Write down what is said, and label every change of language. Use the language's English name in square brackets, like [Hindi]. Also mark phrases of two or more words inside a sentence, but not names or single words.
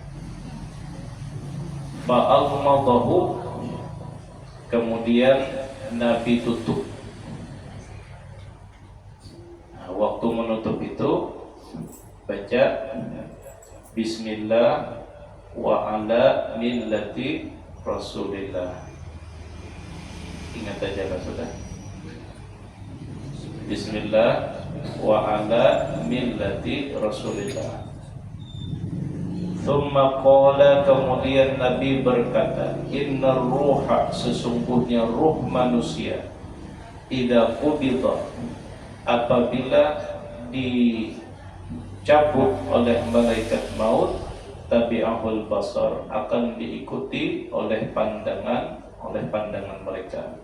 [Indonesian] Fa'almadahu, kemudian Nabi tutup. Nah, waktu menutup itu baca [Arabic] Bismillah wa ala millati Rasulillah. [Indonesian] Ingat aja lah sudah. [Arabic] Bismillah wa ala millati Rasulillah. Thumma qala, [Indonesian] kemudian Nabi berkata, [Arabic] inna ruha, [Indonesian] sesungguhnya ruh manusia, [Arabic] idza qubida, [Indonesian] apabila dicabut oleh malaikat maut, [Arabic] tabi'ahul basar, [Indonesian] akan diikuti oleh pandangan mereka.